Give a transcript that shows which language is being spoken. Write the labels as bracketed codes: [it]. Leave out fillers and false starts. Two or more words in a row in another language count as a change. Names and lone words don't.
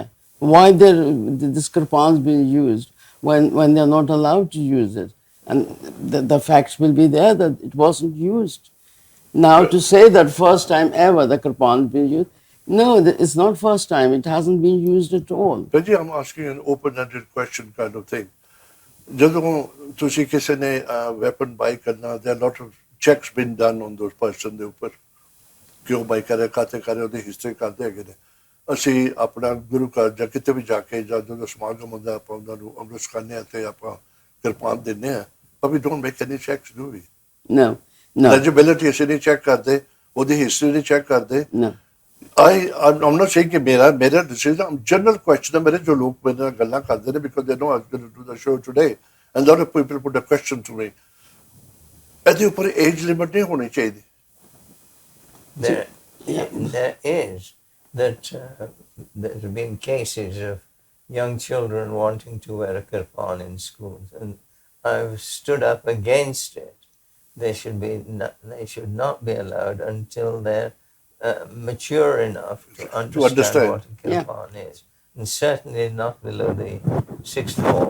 [en] Why this kirpan's being used when they're not allowed to use it? And the facts will be there that it wasn't used. Now to say that first time ever the kirpan's been used, no, it's not first time. It hasn't been used at all. But I'm asking an open-ended question kind of thing. [pa] ਜਦੋਂ ਤੁਸੀਂ ਕਿਸੇ ਨੇ [en] weapon buy [pa] ਕਰਨਾ, [en] there are a lot of checks been done on those person [pa] ਦੇ ਉੱਪਰ, ਕਿਉਂ buy ਕਰੇ, ਕਾਤੇ ਕਰੇ, ਉਹਦੀ ਹਿਸਟਰੀ ਕਰਦੇ ਹੈਗੇ ਨੇ। ਅਸੀਂ ਆਪਣਾ ਗੁਰੂ ਘਰ ਜਾਂ ਕਿਤੇ ਵੀ ਜਾ ਕੇ ਜਾਂ ਜਦੋਂ ਸਮਾਗਮ ਹੁੰਦਾ ਆਪਾਂ ਉਹਨਾਂ ਨੂੰ ਅੰਮ੍ਰਿਤ ਛਕਾਉਂਦੇ ਹਾਂ ਤੇ ਆਪਾਂ ਕਿਰਪਾਨ ਦਿੰਦੇ ਹਾਂ, [en] but we don't make any checks, do we? No. [pa] Eligibility ਅਸੀਂ ਨਹੀਂ ਚੈੱਕ ਕਰਦੇ, ਉਹਦੀ ਹਿਸਟਰੀ ਨਹੀਂ ਚੈੱਕ ਕਰਦੇ। [en] No. I'm not saying [pa] ਕਿ ਮੇਰਾ [en] decision, general question [pa] ਹੈ ਮੇਰੇ, ਜੋ ਲੋਕ ਮੇਰੇ ਨਾਲ ਗੱਲਾਂ ਕਰਦੇ ਨੇ, [en] because they know I was going to do the show today and a lot of people put a question to me. [pa] ਇਹਦੇ ਉੱਪਰ [en] age limit [pa] ਨਹੀਂ ਹੋਣੀ ਚਾਹੀਦੀ। [en] There is that there have been cases of young children wanting to wear a kirpan in schools, and I've stood up against it. They should not be allowed until they're mature enough to understand what a kirpan is, and certainly not below the 6th form.